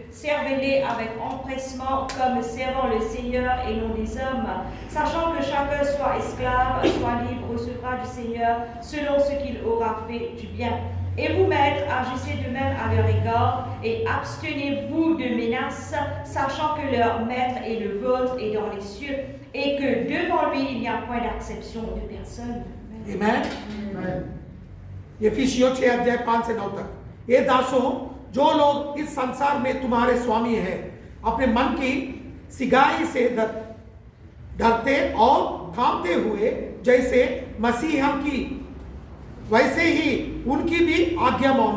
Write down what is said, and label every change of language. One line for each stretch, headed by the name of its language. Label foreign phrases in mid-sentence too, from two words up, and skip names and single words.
French: Servez-les avec empressement, comme servant le Seigneur et non des hommes, sachant que chacun soit esclave, soit libre, recevra du Seigneur selon ce qu'il aura fait du bien. Et vous, maîtres, agissez de même à leur égard et abstenez-vous de menaces, sachant que leur maître et le vôtre est dans les cieux et que devant lui, il n'y a point d'acception de personne.
Hindi: Amen. यफिसियों 6 अध्याय 5 से 9 तक। ये दासों, जो लोग इस संसार में तुम्हारे स्वामी हैं, अपने मन की सिगाई से डरते और कांपते हुए जैसे मसीहा की, वैसे ही उनकी भी आज्ञा मानो।